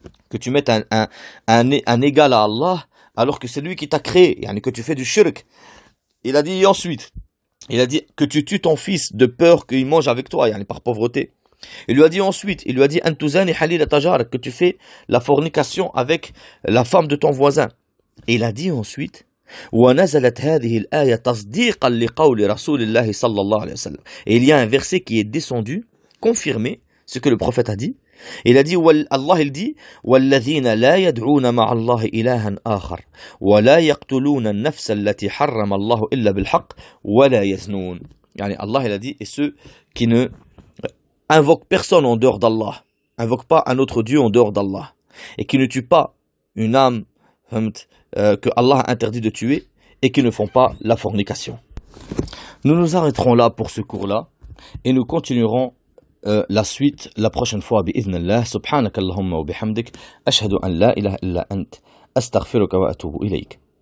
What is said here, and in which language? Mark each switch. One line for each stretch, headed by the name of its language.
French: Que tu mettes un égal à Allah alors que c'est lui qui t'a créé, que tu fais du shirk. Il a dit ensuite, il a dit que tu tues ton fils de peur qu'il mange avec toi, par pauvreté. Il lui a dit ensuite, il lui a dit
Arabic: Antuzani halil tajar,
French: que tu fais la fornication avec la femme de ton voisin. Et il a dit ensuite
Arabic: ونزلت هذه الآية تصديقا لقول رسول الله صلى الله عليه وسلم.
French: Et il y a un verset qui est descendu, confirmé ce que le prophète a dit. Il a dit, Allah il dit,
Arabic: وَالَّذِينَ لَا يَدْعُونَ مَعَ اللَّهِ إِلَهًا آخَرَ وَلَا يَقْتُلُونَ النَّفْسَ الَّتِي حَرَّمَ اللَّهُ إِلَّا بِالْحَقِّ وَلَا يَزْنُونَ.
French: Allah il a dit, et ceux qui ne invoquent personne en dehors d'Allah, invoquent pas un autre Dieu en dehors d'Allah, et qui ne tuent pas une âme que Allah a interdit de tuer, et qui ne font pas la fornication. Nous nous arrêterons là pour ce cours-là, et nous continuerons la suite la prochaine fois بإذن الله.
Arabic: سبحانك اللهم وبحمدك أشهد أن لا إله إلا أنت أستغفرك وأتوب إليك.